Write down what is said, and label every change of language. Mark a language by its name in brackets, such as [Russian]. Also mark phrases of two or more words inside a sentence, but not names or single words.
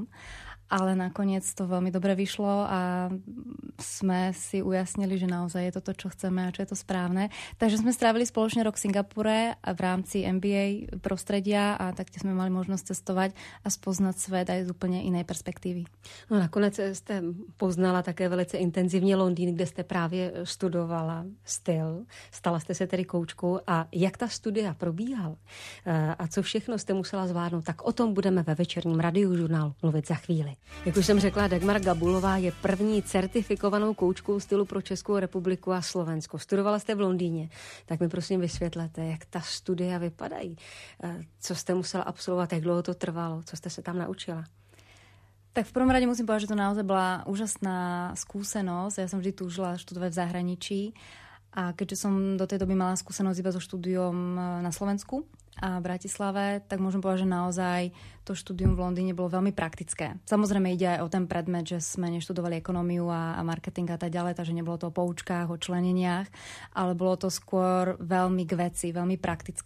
[Slovak] Ale nakoniec to veľmi dobre vyšlo a sme si ujasnili, že naozaj je to to, čo chceme a čo je to správne. Takže sme strávili spoločne rok v Singapure a v rámci MBA prostredia a taktiež sme mali možnosť cestovať a spoznať svet aj z úplne inej perspektívy. [Czech] No nakonec jste poznala také velice intenzivně Londýn, kde jste právě studovala styl. Stala jste se tedy koučkou a jak ta studia probíhala a co všechno jste musela zvládnout, tak o tom budeme ve večerním radiožurnálu mluvit za chvíli. Jak už jsem řekla, Dagmar Gabulová je první certifikovanou koučkou stylu pro Českou republiku a Slovensko. Studovala jste v Londýně, tak mi prosím vysvětlete, jak ta studia vypadají. Co jste musela absolvovat, jak dlouho to trvalo, co jste se tam naučila? [Slovak] Tak v prvom rade musím povedať, že to naozaj bola úžasná skúsenosť. Ja som vždy túžila študovať v zahraničí a keďže som do tej doby mala skúsenosť iba so štúdiom na Slovensku a v Bratislave, tak môžem povedať, že naozaj to štúdium v Londýne bolo veľmi praktické. Samozrejme ide aj o ten predmet, že sme neštudovali ekonómiu a marketing a tak ďalej, takže nebolo to o poučkách, o členeniach, ale bolo to skôr veľmi k veci, veľmi praktické.